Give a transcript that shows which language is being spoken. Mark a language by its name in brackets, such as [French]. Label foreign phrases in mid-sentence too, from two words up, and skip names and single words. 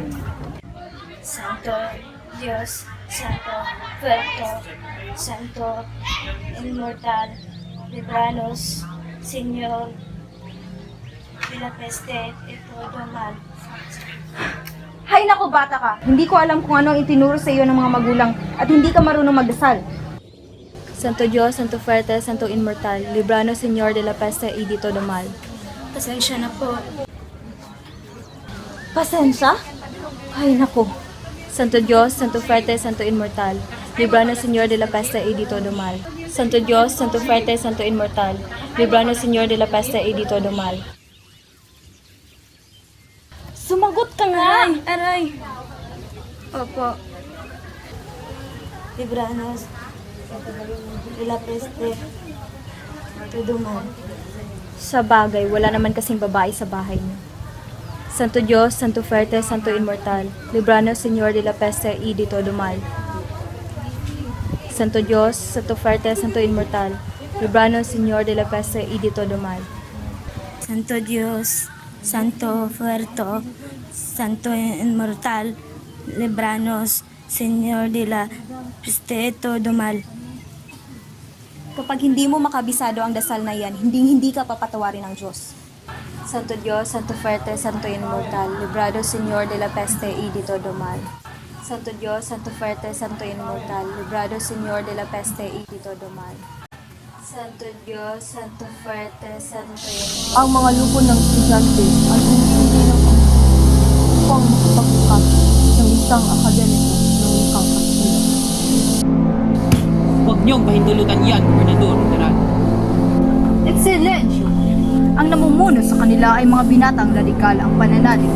[Spanish] Santo Dios, Santo Fuerte, Santo Inmortal, Libranos, Señor de la peste y todo mal. [Filipino] Hay nako bata ka, hindi ko alam kung ano ang itinuro sa iyo ng mga magulang at hindi ka marunong magdasal. [Spanish] Santo Dios, Santo Fuerte, Santo Inmortal, Libranos Señor de la Peste y de todo mal. [Filipino] Pasensya na po. Pasensya? Hay nako. [Spanish] Santo Dios, Santo Fuerte, Santo Inmortal, Libranos Señor de la Peste y de todo mal. Santo Dios, Santo Fuerte, Santo Inmortal, Libranos Señor de la Peste y de todo mal. [Filipino] Sumagot ka nga! Aray! Opo. [Spanish] Libranos de la peste todo mal. [Filipino] Sa bagay, wala naman kasing babae sa bahay niyo. [Spanish] Santo Dios, Santo Fuerte, Santo Inmortal, Libranos Señor de la Peste y de todo mal. Santo Dios, Santo Fuerte, Santo Inmortal, Libranos Señor de la Peste y de todo mal. Santo Dios, Santo Fuerte, Santo Inmortal, Libranos, Señor de la peste todo mal. [Filipino] Kapag hindi mo makabisado ang dasal na yan, hindi ka papatawarin ng Diyos. [Spanish] Santo Dios, Santo Fuerte, Santo Inmortal, Librado Señor de la Peste y de todo mal. Santo Dios, Santo Fuerte, Santo Inmortal, Librado Señor de la Peste y de todo mal. Santo Dios, Santo Fuerte, Santo Inmortal. [Filipino] Ang mga lupon ng estudyante ay hindi ng upang makapagbukas ng isang akademiko ng wikang Kastila. Huwag niyong pahintulutan yan, Gobernador General. [English] Excellency! [Filipino] Ang namumuno sa kanila ay mga binatang radikal ang pananalig.